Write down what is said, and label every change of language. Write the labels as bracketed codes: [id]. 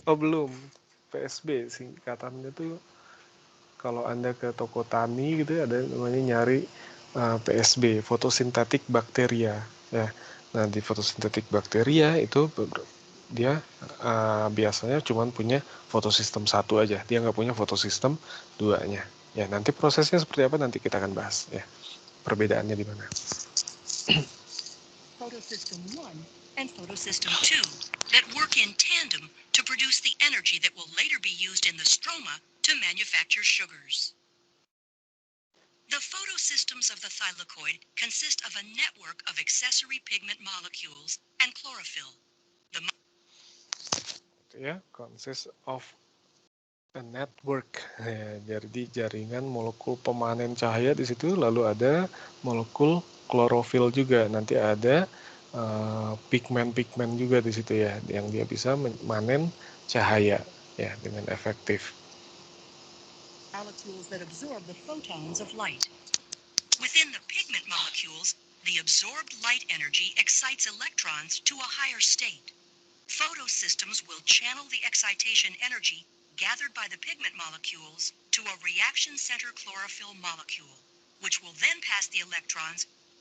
[id] Oh, belum. PSB singkatannya tuh kalau Anda ke toko tani gitu ada namanya nyari PSB, fotosintetik bakteria. Ya. Nah, di fotosintetik bakteria itu dia biasanya cuma punya fotosistem 1 aja. Dia nggak punya fotosistem 2-nya. Ya, nanti prosesnya seperti apa nanti kita akan bahas ya. Perbedaannya di mana. [en] Photosystem 1 and photosystem 2 that work in tandem to produce the energy that will later be used in the stroma to manufacture sugars. The photosystems of the thylakoid consist of a network of accessory pigment molecules and chlorophyll. Ya, consists of a network. [id] Ya, jadi jaringan molekul pemanen cahaya di situ, lalu ada molekul klorofil juga. Nanti ada pigmen-pigmen juga di situ ya, yang dia bisa memanen cahaya ya dengan efektif. [en] Molecules that absorb the photons of light. Within the pigment molecules, the absorbed light energy excites electrons to a higher state. Photosystems will channel the excitation energy gathered by the pigment molecules to a reaction center chlorophyll molecule, which will then pass the electrons.